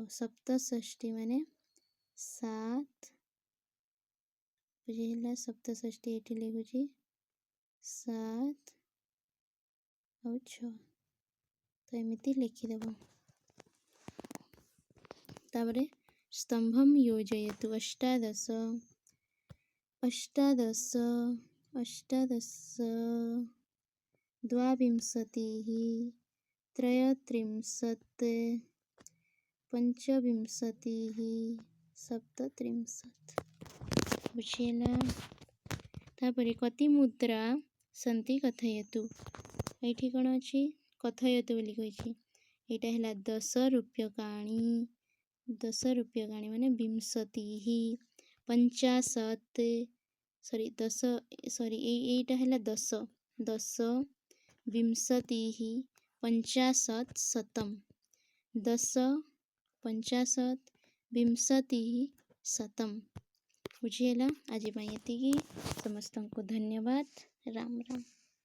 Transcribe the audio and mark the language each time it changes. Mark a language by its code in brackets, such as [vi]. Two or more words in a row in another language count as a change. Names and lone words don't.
[or] ସପ୍ତଷଷ୍ଠୀ ମାନେ 7 ବୁଝେଲା। ସପ୍ତଷଷ୍ଠୀ ଏଠି ଲିଖୁଚି 7 ଔର 6 ତ ଏମିତି ଲିଖିଦେବ। [sa] तापर स्तंभम योजयतु अष्टादश अष्टादश अष्टादश द्वाविंशतिः त्रयस्त्रिंशत् पंचविंशतिः सप्तत्रिंशत् बुझेला। तापर कति मुद्रा सन्ति कथयतु। [or] ଏଠି କଣ ଅଛି କଥୟତୁ ବୋଲି କହିଛି। ଏଟା ହେଲା 10 ରୂପ୍ୟକାଣି 10 ରୂପ୍ୟକାଣି ମାନେ ବିଂଶତିଃ। 50 ସରି 10 ସରି ଏଟା ହେଲା 10 10 ବିଂଶତିଃ 50 ଶତମ୍ 10 50 ବିଂଶତିଃ ଶତମ୍ ବୁଝିଏଲା। ଆଜି ଏତିକି ସମସ୍ତ କୁ ଧନ୍ୟବାଦ। ରାମ ରାମ।